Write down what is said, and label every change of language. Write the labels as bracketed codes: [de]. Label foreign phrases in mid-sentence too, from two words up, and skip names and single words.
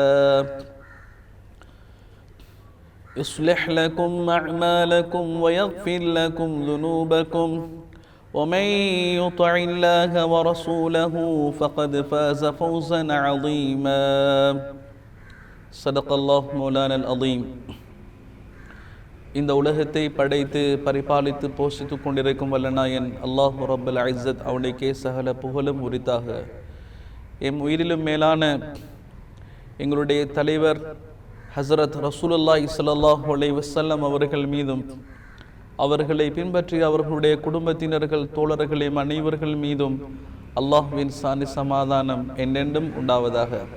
[ar] يصلح لكم أعمالكم ويغفر لكم ذنوبكم ومن يطع الله ورسوله فقد فاز فوزا عظيما صدق الله مولانا العظيم. [ta] இந்த உலகத்தை படைத்து பரிபாலித்து போஷித்து கொண்டிருக்கும் வல்லநாயன் [ar] الله رب العزة [ta] அவனுக்கே சகல புகழும் உரித்தாக. எம் உயிரிலும் மேலான எங்களுடைய தலைவர் ஹஸரத் [ar] رسول الله صلى الله عليه وسلم [ta] அவர்கள் மீதும் அவர்களை பின்பற்றி அவர்களுடைய குடும்பத்தினர்கள் தோழர்கள் அனைவர்கள் மீதும் அல்லாஹ்வின் சாந்தி சமாதானம் என்றென்றும் உண்டாவதாக.